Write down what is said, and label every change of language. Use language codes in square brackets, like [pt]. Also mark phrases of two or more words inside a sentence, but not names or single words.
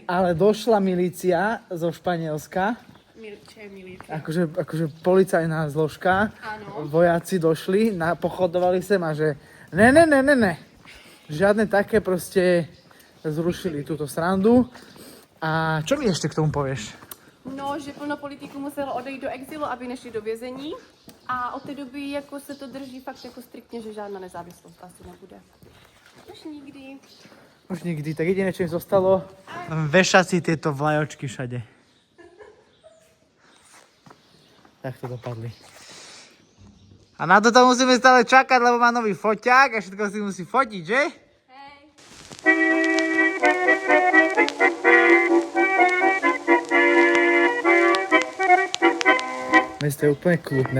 [sk] Ale došla milícia zo Španielska, Čo je milý. akože policajná zložka, Áno. vojaci došli, pochodovali sem a že ne. Žiadne také proste zrušili túto srandu. A čo mi ešte k tomu povieš? No, [cs] že plno politiků muselo odejít do exilu, aby nešli do vězení. A od té doby jako se to drží fakt jako striktně, že žádná nezávislost asi nebude. Už nikdy. [sk] Už nikdy, tak jediné, čo im zostalo, vešať si tieto vlajočky všade. Tak to dopadli. A na toto musíme stále čakať, lebo má nový foťák a všetko si musí fotiť, že? Mesto je úplne kľudné.